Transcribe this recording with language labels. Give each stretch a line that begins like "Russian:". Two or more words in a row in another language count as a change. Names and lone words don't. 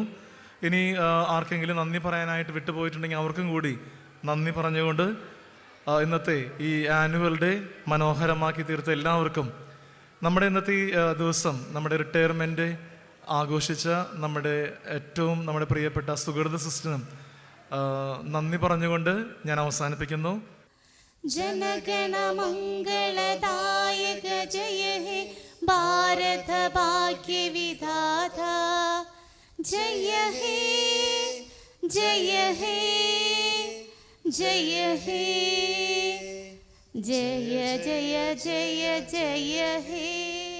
Malayalam: ഇനി ആർക്കെങ്കിലും നന്ദി പറയാനായിട്ട് വിട്ടുപോയിട്ടുണ്ടെങ്കിൽ അവർക്കും കൂടി നന്ദി പറഞ്ഞുകൊണ്ട് ഇന്നത്തെ ഈ
English: annual day
Malayalam: മനോഹരമാക്കി തീർത്ത എല്ലാവർക്കും, നമ്മുടെ ഇന്നത്തെ ഈ ദിവസം നമ്മുടെ റിട്ടയർമെൻറ്റ് ആഘോഷിച്ച നമ്മുടെ ഏറ്റവും നമ്മുടെ പ്രിയപ്പെട്ട സുഹൃത സിസ്റ്ററിനും നന്ദി പറഞ്ഞുകൊണ്ട് ഞാൻ അവസാനിപ്പിക്കുന്നു.
Bangla: জনগণ মঙ্গলদায়ক জয় হে ভারত ভাগ্য বিধাতা জয় হে জয় হে জয় হে জয় জয় জয় জয় হে.